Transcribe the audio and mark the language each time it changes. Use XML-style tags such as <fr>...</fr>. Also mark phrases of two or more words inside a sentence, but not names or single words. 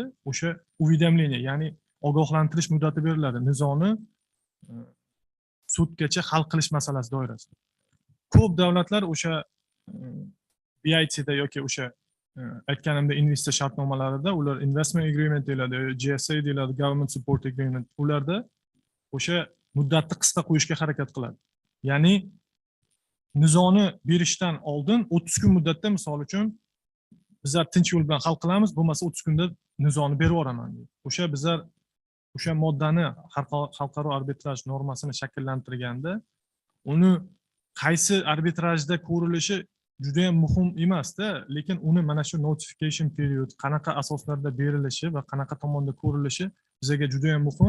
<uz>O'sha уведомление, ya'ni ogohlantirish muddati beriladi. Nizoni sudgacha hal qilish masalasi doirasida. Ko'p davlatlar o'sha BITda yoki o'sha aytganimda investitsiya shartnomalarida ular</uz> <en>investment agreement</en> <uz>deyiladi, GSA deyiladi,</uz> <en>government support agreement.</en> <uz>Ularda o'sha muddatni qisqa qo'yishga harakat qiladi. Ya'ni nizoni berishdan oldin 30 kun muddatda misol uchun bizlar tinch yo'l bilan hal qilamiz, bo'lmasa 30 kunda nizoni berib yuboraman deydi. O'sha bizlar o'sha moddani xalqaro arbitraj normasini shakllantirganda uni qaysi arbitrajda ko'rilishi juda ham muhim emasda, lekin uni mana shu</uz> <en>notification period</en> <uz>qanaqa asoslarda berilishi va qanaqa tomonda ko'rilishi bizga juda ham muhim.</uz>